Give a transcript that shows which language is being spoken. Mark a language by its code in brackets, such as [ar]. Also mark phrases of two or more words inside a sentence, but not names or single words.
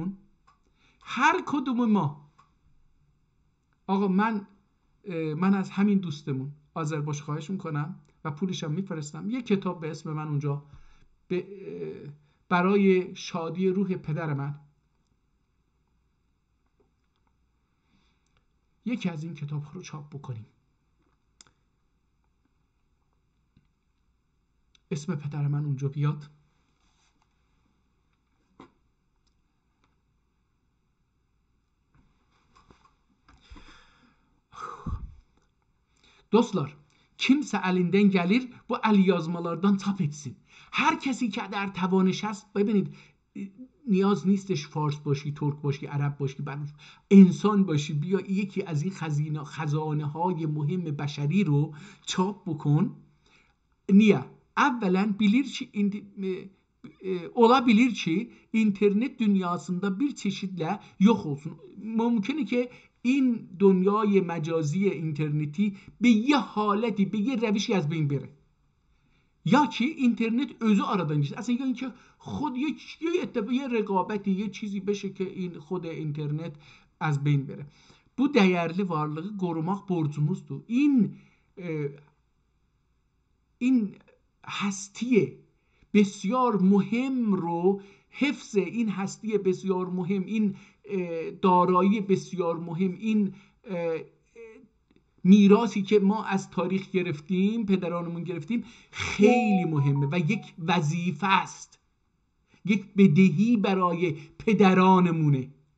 [fa] این دوستمون هر کدوم ما آقا من از همین دوستمون آذربایج خواهش میکنم و پولشم میفرستم، یه کتاب به اسم من اونجا برای شادی روح پدر من یکی از این کتاب رو چاپ بکنیم، اسم پدر من اونجا بیاد. [az] Dostlar, kimsə əlindən gəlir bu əlyazmalardan çap etsin. [fa] هر کسی که در توانش هست، ببینید نیاز نیستش فارس باشی، ترک باشی، عرب باشی، انسان باشی، بیا یکی از این خزانه های مهم بشری رو çap بکن. [az] Niye? Evvelen bilir ki olabilir ki internet dünyasında bir çeşitle yok olsun. [fa] ممکنه که این دنیای مجازی اینترنتی به یه حالتی، به یه روشی از بین بره، یا که اینترنت [az] özü aradan gitsin. [fa] اصلا یا اینکه خود یه رقابتی، یه چیزی بشه که این خود اینترنت از بین bere. [az] Bu değerli varlığı korumak borcumuzdur. [fa] این هستی بسیار مهم رو، حفظ این هستی بسیار مهم، این دارایی بسیار مهم، این میراثی که ما از تاریخ گرفتیم، پدرانمون گرفتیم، خیلی مهمه و یک وظیفه است، یک بدهی برای پدرانمونه.